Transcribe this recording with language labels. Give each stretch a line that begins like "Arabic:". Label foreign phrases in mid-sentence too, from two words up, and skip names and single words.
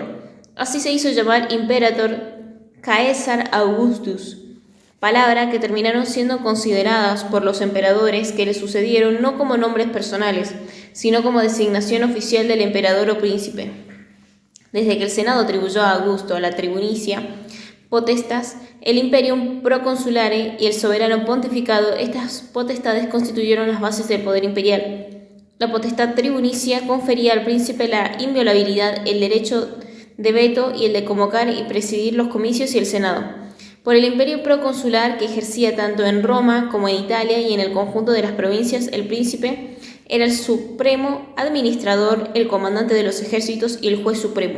Spanish: Así se hizo llamar Imperator Caesar Augustus, palabra que terminaron siendo consideradas por los emperadores que le sucedieron no como nombres personales, sino como designación oficial del emperador o príncipe. Desde que el Senado atribuyó a Augusto la
Latin: tribunicia potestas,
Spanish: el
Latin: imperium proconsulare
Spanish: y el soberano pontificado, estas potestades constituyeron las bases del poder imperial. La potestad tribunicia confería al príncipe la inviolabilidad, el derecho de veto y el de convocar y presidir los comicios y el Senado. Por el imperio proconsular, que ejercía tanto en Roma como en Italia y en el conjunto de las provincias, el príncipe era el supremo administrador, el comandante de los ejércitos y el juez supremo.